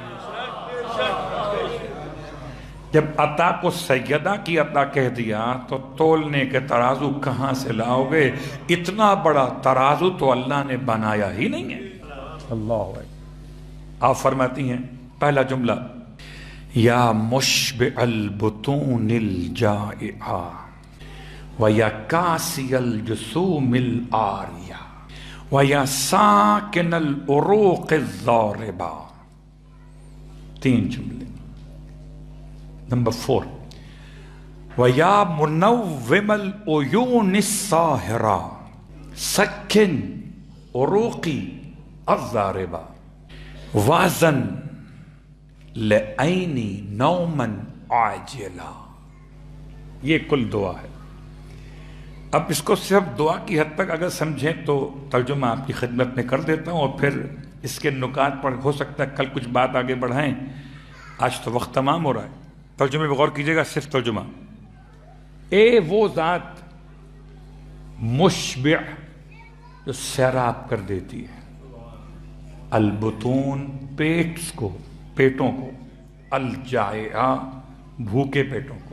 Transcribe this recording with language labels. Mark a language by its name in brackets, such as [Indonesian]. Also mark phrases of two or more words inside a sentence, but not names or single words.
[Urdu] جب عطا کو سیدہ کی عطا کہہ دیا تو تولنے کے ترازو کہاں سے لاؤ گے؟ اتنا بڑا ترازو تو اللہ نے بنایا ہی نہیں ہے۔ اللہ آپ فرماتی ہیں پہلا جملہ، [Arabic] یا مشبع البطون الجائعہ ویا کاسی الجسوم العاریہ ویا ساکن العروق الضاربہ۔ [Urdu] 3 جملے۔ نمبر 4، [Arabic] وَيَا مُنَوِّمَ الْعُيُونِ السَّاهِرَةِ سَكِّنْ عُرُوقِي الضَّارِبَةِ وَازَنْ لِعَيْنِي نَوْمًا عَاجِلًا۔ [Urdu] یہ کل دعا ہے۔ اب اس کو صرف دعا کی حد تک اگر سمجھیں تو ترجمہ آپ کی خدمت میں کر دیتا ہوں، اور پھر اس کے نکات پر ہو سکتا ہے کل کچھ بات آگے بڑھائیں، آج تو وقت تمام ہو رہا ہے۔ ترجمے پہ غور کیجئے گا، صرف ترجمہ۔ اے وہ ذات مشبع جو سیراب کر دیتی ہے، البطون پیٹوں کو، الجائعہ بھوکے پیٹوں کو۔